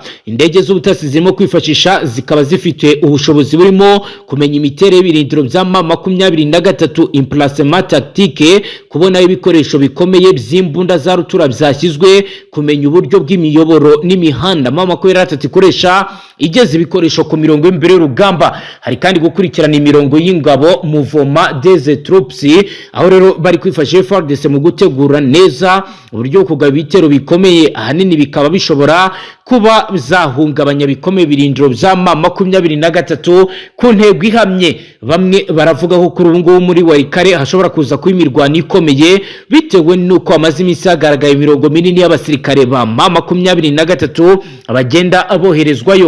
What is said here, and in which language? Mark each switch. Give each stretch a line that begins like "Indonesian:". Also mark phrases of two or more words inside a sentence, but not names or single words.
Kinyarwanda: Indege z'ubutasi zirimo kwifashisha zikaba zifite ubushobozi burimo kumenya imiterere y'ibirindiro bya M23,
French: emplacement tactique,
Kinyarwanda: kubona ibikoresho bikomeye by'imbunda za rutura byashyizwe, kumenya uburyo bw'imiyoboro n'imihanda M23 ikoresha igeze ibikoresho ku mirongo y'imbere y'urugamba. Hari kandi gukurikirana imirongo y'ingabo
French: mouvement des troupes,
Kinyarwanda: aho rero bari kwifashisha FARDC mu gutegura neza uburyo kugaba ibitero bikomeye, ahanini bikaba bishobora kuba bizahungabanya bikomeye birindiro bya M23 ku ntego ihamye. Bamwe baravuga ko kuri ubu ngubu muri Warikare hashobora kuza kuba imirwano ikomeye bitewe n'uko amaze iminsi hagaragaye imirongo minini y'abasirikare ba M23 abagenda aboherezwayo.